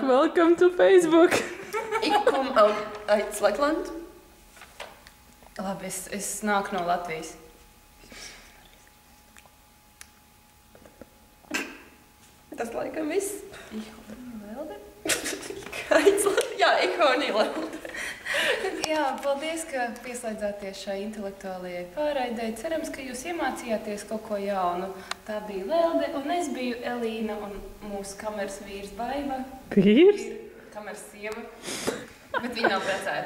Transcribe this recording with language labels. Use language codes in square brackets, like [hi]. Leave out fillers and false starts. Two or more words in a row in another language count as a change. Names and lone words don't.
[en] Welcome to Facebook. [nl] Ik kom uit Letland. [lv] Labi, es nāku no Latvijas. Tas laikam viss. Lelde? Jā, [nl] ik gewoon niet Lelde. [lv] Jā, paldies, ka pieslēdzāties šai intelektuālajai pārraidei. Cerams, ka jūs iemācījāties kaut ko jaunu. Tā bija Lelde, un es biju Elīna, un mūsu kameras vīrs Baiva. Vīrs? Kameras sieva, bet viņa nav precēta.